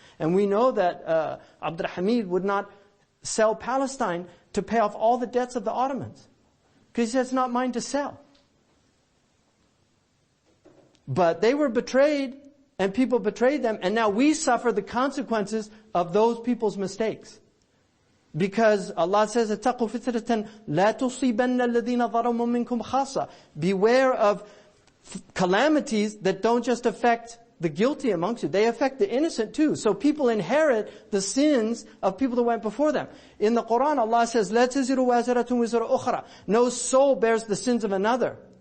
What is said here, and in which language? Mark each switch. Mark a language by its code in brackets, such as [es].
[en] And we know that Abd al-Hamid would not sell Palestine to pay off all the debts of the Ottomans. Because he said, it's not mine to sell. But they were betrayed, and people betrayed them, and now we suffer the consequences of those people's mistakes. Because Allah says, [ar] اتَّقُوا فِتْرَةً لَا تُصِيبَنَّ الَّذِينَ ظَلَمُوا مِنْكُمْ خَاصَّةً. [en] Beware of calamities that don't just affect the guilty amongst you. They affect the innocent too. So people inherit the sins of people that went before them. In the Quran, Allah says, [ar] لَا تَزِرُ وَازِرَةٌ وِزْرَ أُخْرَى. [en] No soul bears the sins of another.